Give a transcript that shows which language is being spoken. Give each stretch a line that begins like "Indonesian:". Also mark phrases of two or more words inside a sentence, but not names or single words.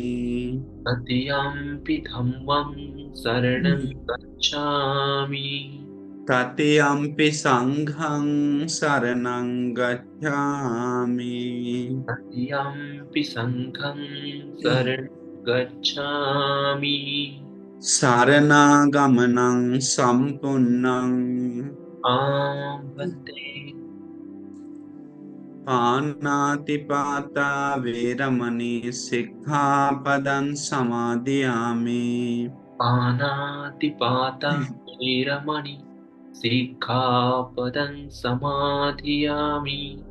Pali: तृतीयम्पि धम्मं शरणं गच्छामि। तृतीयम्पि सङ्घं शरणं गच्छामि। तृतीयम्पि सङ्घं शरणं गच्छामि। शरणागमनं सम्पूर्णं। भन्ते। पाणातिपाता वेरमणि सिक्खापदं समादयामि। पानातिपाता वैरमणि सिक्खापदं समाधियामि।